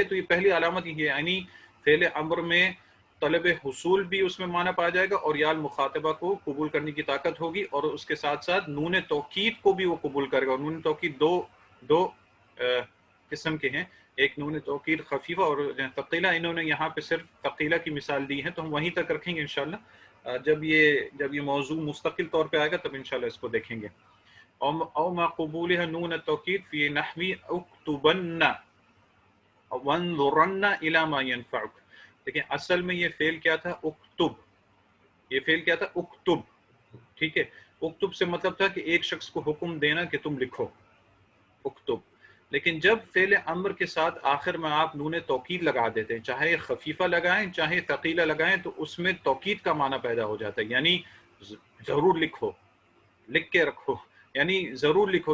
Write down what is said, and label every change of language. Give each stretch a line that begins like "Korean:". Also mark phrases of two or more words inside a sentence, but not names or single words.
Urdu: تو یہ پہلی علامت یہ ہے، یعنی فعل امر میں طلب حصول بھی اس میں معنی پایا جائے گا، اور
Arabic: یا المخاطبہ
Urdu: کو قبول کرنے کی طاقت ہوگی، اور اس کے ساتھ ساتھ نون توکید کو بھی وہ قبول کرے گا. اور نون توکید دو قسم کے ہیں، ایک نون توکید خفیفہ اور ثقیلہ. انہوں نے یہاں پہ صرف ثقیلہ کی مثال دی ہے، تو ہم وہیں تک رکھیں گے انشاءاللہ. جب یہ موضوع مستقل طور پہ آئے گا تب انشاءاللہ اس کو دیکھیں گے.
Arabic: او ما قبولها نون التوکید فی نحوی اکتبن وانظرن الی ما ينفعک.
Urdu: لیکن اصل میں یہ فعل کیا تھا؟ اکتب. یہ فعل کیا تھا؟ اکتب. ٹھیک ہے. اکتب سے مطلب تھا کہ ایک شخص کو حکم دینا کہ تم لکھو، اکتب. لیکن جب فعل امر کے ساتھ آخر میں آپ نون توکید لگا دیتے ہیں، چاہے خفیفہ لگائیں چاہے ثقیلہ لگائیں، تو اس میں توکید کا معنی پیدا ہو جاتا ہے، یعنی ضرور لکھو، لکھ کے رکھو، یعنی ضرور لکھو.